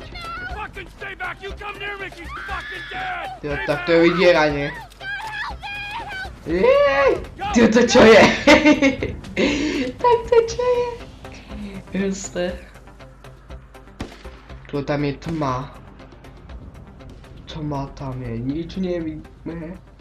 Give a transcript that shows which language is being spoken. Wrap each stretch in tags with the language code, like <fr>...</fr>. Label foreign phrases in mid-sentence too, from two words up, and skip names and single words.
<en>Fucking stay back! You come near me, she's fucking dead!</en> <sk>Ty, tak to je vydieranie. Jej! Ty, to čo je? Tak to čo je? Jasné. Tu tam je tma. Tma tam je, nič nevidíme.</sk>